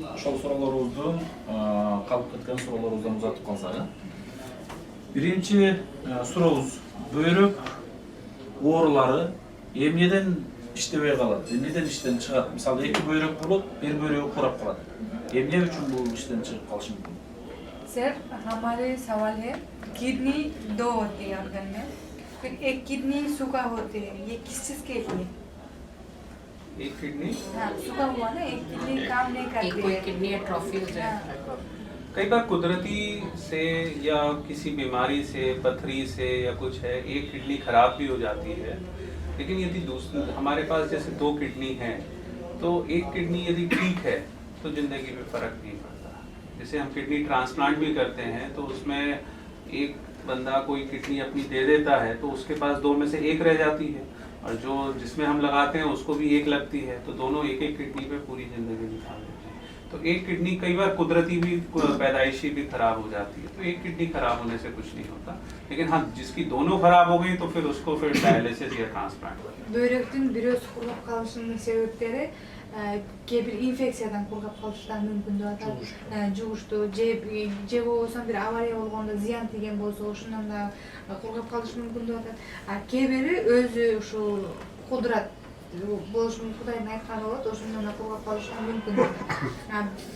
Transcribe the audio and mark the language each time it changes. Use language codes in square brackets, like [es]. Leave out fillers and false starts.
[ky] Ошол суроолорубуздун калып кеткен суроолорубуздан узатып калсак. Биринчи сурообуз: бөйрөк оорулары эмнеден иштебей калат? Эмнеден иштен чыгат? Мисалы, эки бөйрөк болот, бир бөйрөгү курап калат. Эмне үчүн бул иштен чыгып калышы мүмкүн? [hi] Sir हमारे सवाल है किडनी दो होती है ऑर्गन में, फिर एक किडनी सूखा होते है, ये किस चीज के लिए? एक किडनी हाँ, सूखा हुआ ना, एक किडनी काम नहीं करती एक कोई है। किडनी एट्रोफी हो जाए। हाँ। कई बार कुदरती से या किसी बीमारी से, पथरी से या कुछ है, एक किडनी खराब भी हो जाती है। लेकिन यदि दूसरी हमारे पास जैसे 2 किडनी हैं, तो एक किडनी यदि ठीक है तो जिंदगी में फर्क नहीं पड़ता। जैसे हम किडनी ट्रांसप्लांट भी करते हैं तो उसमें एक बंदा कोई किडनी अपनी दे देता है तो उसके पास 2 में से 1 रह जाती है, और जो जिसमें हम लगाते हैं उसको भी 1 लगती है, तो दोनों एक किडनी पे पूरी जिंदगी बिता देते हैं। तो एक किडनी कई बार कुदरती भी, पैदाइशी भी खराब हो जाती है, तो एक किडनी खराब होने से कुछ नहीं होता। लेकिन हाँ, जिसकी दोनों खराब हो गई तो फिर उसको फिर डायलिसिस या ट्रांसप्लांट करना। [ky] Börektин бирөөсү кургап калышынын себептери кээ бир инфекциядан кургап калыштан мүмкүн деп атат. Жугушту же болбосо бир авария болгондо зыян тийген болсо ошондон да кургап калышы мүмкүн деп атат. Кээ бири өзү ушу кудурат болушу мүмкүн, Кудайдын айтканы болот, ошондон да кургап калышы мүмкүн деп атат.